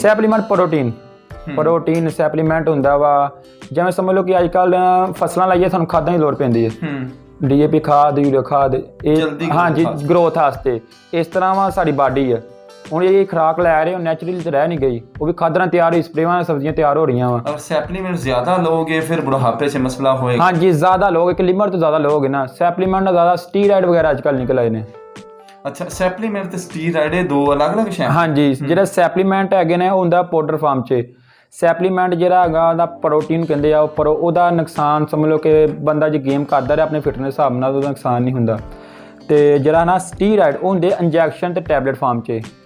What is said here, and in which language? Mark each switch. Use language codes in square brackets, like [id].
[pa] ਸੈਪਲੀਮੈਂਟ protein ਸੈਪਲੀਮੈਂਟ ਹੁੰਦਾ ਵਾ। ਜਿਵੇਂ ਸਮਝ ਲਓ ਕਿ ਅੱਜ ਕੱਲ੍ਹ ਫਸਲਾਂ ਲਾਈਏ ਸਾਨੂੰ ਖਾਦਾਂ ਦੀ ਲੋੜ ਪੈਂਦੀ ਹੈ, DAP ਖਾਦ, ਯੂਰੀਆ ਖਾਦ, ਇਹ ਹਾਂਜੀ ਗਰੋਥ ਵਾਸਤੇ। ਇਸ ਤਰ੍ਹਾਂ ਵਾ ਸਾਡੀ ਬਾਡੀ ਆ, ਹੁਣ ਇਹ ਖੁਰਾਕ ਲੈ ਰਹੇ ਹੋ ਨੈਚੁਰਲੀ ਤਾਂ ਰਹਿ ਨਹੀਂ ਗਈ, ਉਹ ਵੀ ਖਾਦਾਂ ਨਾਲ ਤਿਆਰ ਹੋਈ, ਸਪਰੇਵਾਂ ਨਾਲ ਸਬਜ਼ੀਆਂ ਤਿਆਰ ਹੋ ਰਹੀਆਂ ਵਾ। [hi] और सप्लीमेंट ज़्यादा लोगे फिर बुढ़ापे से मसला होएगा? हाँ जी ज़्यादा लोग, एक लिमिट तो ज़्यादा लोगे ना। सप्लीमेंट ਨਾਲ ज़्यादा स्टीराइड वगैरह आजकल निकल आए ने। [pa] अच्छा, सप्लीमेंट ਤੇ ਸਟੀਰਾਇਡ ਇਹ ਦੋ ਅਲੱਗ-ਅਲੱਗ ਸ਼ੈ? ਹਾਂਜੀ, ਜਿਹੜਾ ਸਪਲੀਮੈਂਟ ਹੈਗੇ ਨੇ ਉਹ ਹੁੰਦਾ ਪਾਊਡਰ ਫਾਰਮ 'ਚ। ਸੈਪਲੀਮੈਂਟ ਜਿਹੜਾ ਹੈਗਾ ਉਹਦਾ ਪ੍ਰੋਟੀਨ ਕਹਿੰਦੇ ਆ, ਪਰ ਉਹਦਾ ਨੁਕਸਾਨ ਸਮਝ ਲਓ ਕਿ ਬੰਦਾ ਜੇ ਗੇਮ ਕਰਦਾ ਰਿਹਾ ਆਪਣੇ ਫਿਟਨੈਸ ਹਿਸਾਬ ਨਾਲ ਉਹਦਾ ਨੁਕਸਾਨ ਨਹੀਂ ਹੁੰਦਾ। ਤੇ ਜਿਹੜਾ ਨਾ ਸਟੀਰਾਇਡ ਉਹ ਹੁੰਦੇ ਇੰਜੈਕਸ਼ਨ ਤੇ ਟੈਬਲੇਟ ਫਾਰਮ 'ਚ।